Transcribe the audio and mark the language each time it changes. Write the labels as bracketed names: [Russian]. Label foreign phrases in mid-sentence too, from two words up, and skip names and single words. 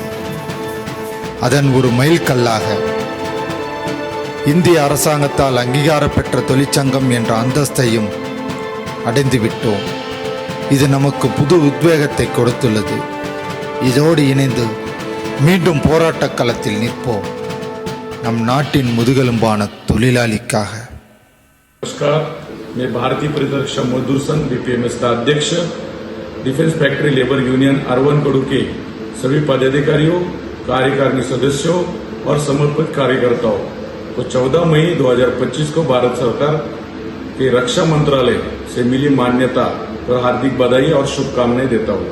[Tamil] அதன் ஒரு மைல்கல்லாக இந்திய அரசாங்கத்தால் அங்கீகாரம் பெற்ற தொழிற்சங்கம் என்ற அந்தஸ்தையும் அடைந்துவிட்டோம். இது நமக்கு புது உத்வேகத்தை கொடுத்துள்ளது. இதோடு இணைந்து மீண்டும் போராட்ட களத்தில் நிற்போம், நம் நாட்டின் முதுகெலும்பான தொழிலாளிக்காக. [Hindi] नमस्कार, मैं भारतीय परिरक्षा मजदूर संघ BPMS का अध्यक्ष, डिफेंस फैक्ट्री लेबर यूनियन R1 कोडू के सभी पदाधिकारियों, कार्यकारिणी सदस्यों और समर्पित कार्यकर्ताओं को 14 मई 2025 को भारत सरकार के रक्षा मंत्रालय से मिली मान्यता पर हार्दिक बधाई और शुभकामनाएं देता हूँ।